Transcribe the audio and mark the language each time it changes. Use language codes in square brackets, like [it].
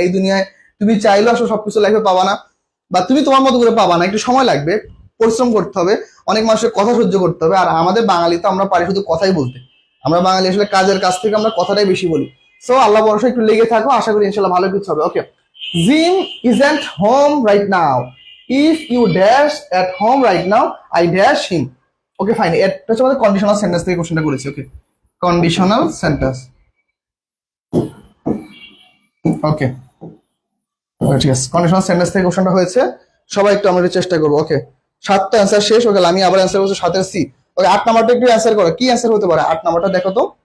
[bn] এই দুনিয়ায় তুমি চাইলেও আসলে সবকিছু লাইফে পাবা না, বা তুমি তোমার মতো করে পাবা না, একটু সময় লাগবে, পরিশ্রম করতে হবে, অনেক মানুষের কথা সহ্য করতে হবে। আর আমাদের বাঙালি তো আমরা পারি শুধু কথাই বলতে, আমরা বাঙালি আসলে কাজের কাছ থেকে আমরা কথাটাই বেশি বলি। সো আল্লাহ ভরসা একটু লেগে থাকো, আশা করি ইনশাল্লাহ ভালো কিছু হবে। [en] Okay Jim isn't home right now. If you dash at home right now, I dash him. [bn] Okay fine, এটা হচ্ছে আমাদের কন্ডিশনাল সেন্টেন্স থেকে কোশ্চেনটা করেছি। ওকে কন্ডিশনাল সেন্টেন্স। ওকে ঠিক আছে কন্ডিশনাল সেন্টেন্স থেকে কোশ্চেনটা হয়েছে, সবাই একটু আমরা চেষ্টা করবো। ওকে 7টা অ্যান্সার শেষ। ওকে আমি আবার অ্যান্সার করছি 7-এর সি। ওকে 8 নাম্বারটা একটু অ্যান্সার করো, কি অ্যান্সার হতে পারে 8 নাম্বারটা দেখো তো।